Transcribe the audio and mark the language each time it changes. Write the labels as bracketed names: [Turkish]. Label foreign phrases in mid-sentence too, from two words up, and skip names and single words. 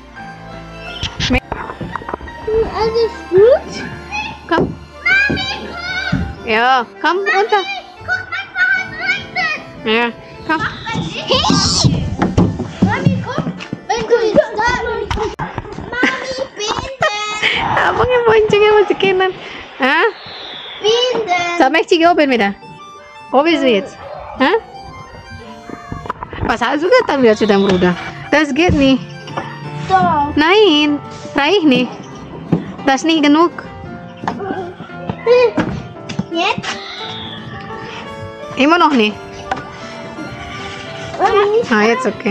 [German] Alles gut? Komm. Ja, komm runter. Guck einfach an rechts. Ja, komm. Mami, guck. Wenn du jetzt da bist. Mami, binden. [Indonesian] Abang yang boncengnya masih kanan. Hah? [German] Binden. Sag mal, Cici, oben wieder. Wo bist du jetzt? Hah? [Indonesian] Pas juga [German] dann wieder zu deinem Bruder. Das geht nicht. So. Nein, reicht nicht. Das ist nicht genug. Jetzt? Immer noch nicht. Mami. Ah, jetzt okay.